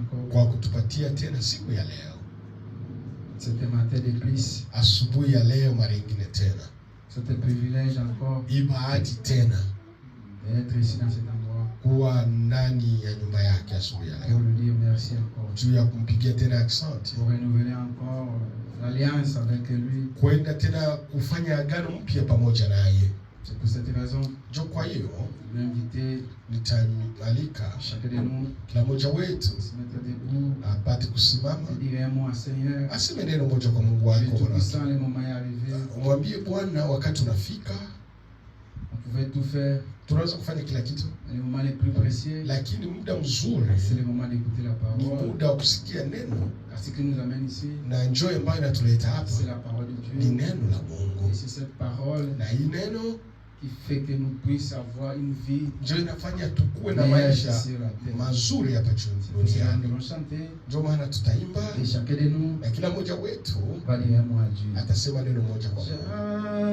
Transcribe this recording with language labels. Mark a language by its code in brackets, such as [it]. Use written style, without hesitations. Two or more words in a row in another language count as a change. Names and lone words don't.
[sw] kwa kutupatia tena siku ya leo. [fr] C'était matin de plus. [sw] Asubuhi ya leo mara nyingine tena. [fr] C'était privilège encore. [sw] Ibahati tena [fr] d'être ici dans cet endroit. [sw] Kuwa ndani ya nyumba yake asubuhi ya [fr] Pour [sw] leo. [fr] lui dire merci encore. [sw] Juu ya kumpigia tena asante. [fr] Pour renouveler encore l'alliance avec lui. [sw] Kwenda tena kufanya agano mpya pamoja naye. [fr] C'est pour cette raison. [sw] Jo, kwa hiyo [fr] l'inviter, [sw] nitamwalika [fr] chacun de nous, [sw] kila mmoja wetu [fr] se mettre debout, [sw] apate kusimama, [fr] dire un mot à Seigneur. [sw] aseme neno moja kwa Mungu wako. [fr] Tout le moment est arrivé. [sw] Mwambie Bwana wakati unafika. [fr] On pouvait tout faire. [sw] Tunaweza kufanya kila kitu. [fr] Le moment le plus précieux, [sw] lakini muda mzuri [fr] c'est le moment d'écouter la parole. [sw] Ni muda wa kusikia neno. [fr] Ce qui nous amène ici, [sw] na njoo ambayo inatuleta hapa, [fr] c'est la parole de Dieu. [sw] Ni neno la Mungu. [fr] Et c'est cette parole [sw] na hii neno [fr] qui fait que nous puissions avoir une vie [sw] njoo inafanya tukue na maisha mazuri hapa duniani. Njoo maana tutaimba na kila mmoja wetu atasema neno moja kwa Mungu.